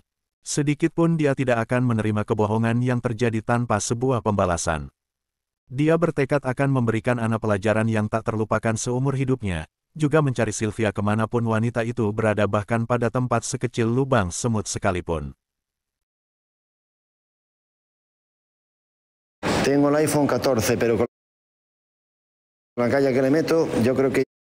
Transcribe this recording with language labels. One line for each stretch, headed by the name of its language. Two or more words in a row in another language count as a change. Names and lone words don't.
Indonesian: Sedikit pun dia tidak akan menerima kebohongan yang terjadi tanpa sebuah pembalasan. Dia bertekad akan memberikan Anna pelajaran yang tak terlupakan seumur hidupnya, juga mencari Sylvia kemanapun wanita itu berada bahkan pada tempat sekecil lubang semut sekalipun.
Spanish: Tengo el iPhone 14, pero con la calle que le meto, yo creo que